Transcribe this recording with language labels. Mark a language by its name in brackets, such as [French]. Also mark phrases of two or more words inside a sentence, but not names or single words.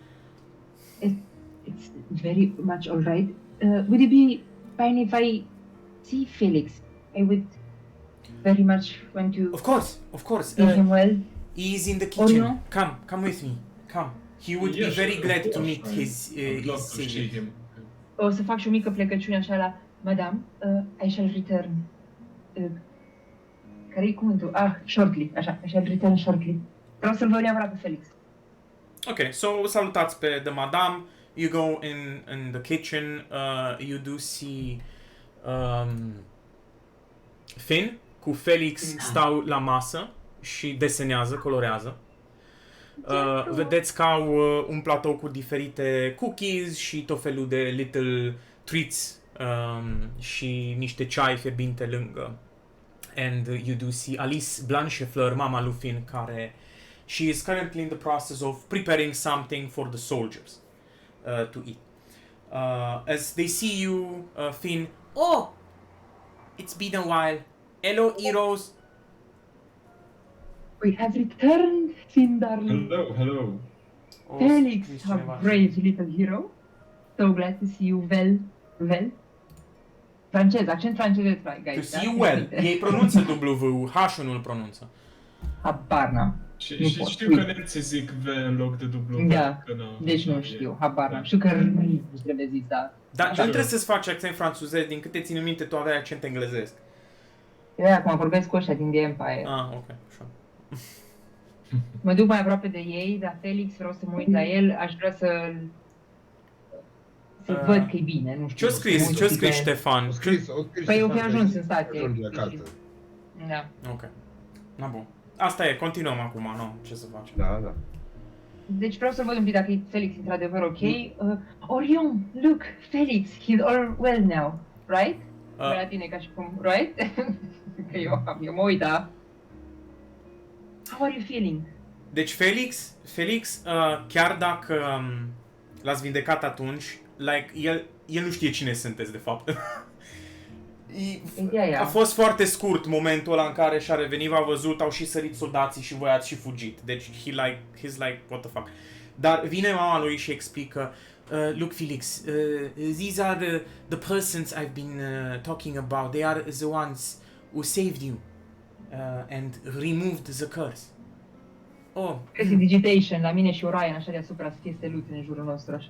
[English] It's very much alright. Would it be fine if I see Felix? I would very much want to Of course. see him well. He's in the kitchen. no? Come with me. Come. He would be very glad to meet his savior. [Romanian] O să fac și o mică plecăciune așa la Madame, [English] I shall return. [Romanian] Care-i cuvântul? [English] Shortly, așa, I shall return shortly. [Romanian] Vreau să-l văd neapărat pe Felix. [English] Ok, so [Romanian] salutați pe The Madame. [English] You go in the kitchen. You do see Finn [Romanian] cu Felix stau la masă și desenează, colorează. Vedeți că au un platou cu diferite cookies și tot felul de [English] little treats [Romanian] și niște ceai fierbinte lângă. [English] And you do see Alice Blanchefleur, [Romanian] mama lui Finn, care [English] she is currently in the process of preparing something for the soldiers to eat. As they see you, Finn, oh, it's been a while. Hello, heroes. We have returned, Finn darling. Hello. O [Romanian] Felix, scris [English] how [Romanian] cineva și- [English] brave little hero. So glad to see you well. [Romanian] Francez, accent francez, [English] guys. To see [Romanian] da? [English] you well. [Romanian] Uite. Ei pronunță W, H-ul nu-l pronunță. Habar n-am. Și Nu și pot, știu că uite. nemții zic V în loc de W. Da, că nu, deci așa nu e. știu, habar n-am. Știu că nu trebuie zis, da. Dar Așa. nu trebuie să-ți faci accent franțuzesc, din câte țin minte tu aveai accent englezesc. Eu acum vorbesc cu ăștia din The Empire. Ah, ok, așa. Mă duc mai aproape de ei, dar Felix, vreau să mă uit la el, aș vrea să Ah. văd că e bine, nu știu. Ce-o scris? Mă uit Ce-o un pic scris la- Ștefan? O scris Păi eu fi Ștefan, ajuns că în stație. ajunge acasă. Da. Ok. Na bun. Asta e, continuăm acum, nu? Ce să facem? Da, da. Deci vreau să văd un pic dacă e Felix într-adevăr ok. Orion, [English] look, Felix, he's all well now, right? [Romanian] La tine ca și cum, right? Că eu mă uit, da. [English] How are you feeling? [Romanian] Deci Felix, chiar dacă l-ați vindecat atunci, like, el nu știe cine sunteți de fapt. Ideea e A fost foarte scurt momentul ăla în care și-a revenit, v-a văzut, au și sărit soldații și voi ați și fugit. [English] Deci he's like, what the fuck. [Romanian] Dar vine mama lui și explică, [English] look Felix, these are the persons I've been talking about. They are the ones who saved you and removed the curse. Oh, [Romanian] Prestidigitation, la mine și Orion, așa deasupra, să fie steluțe în jurul nostru, așa.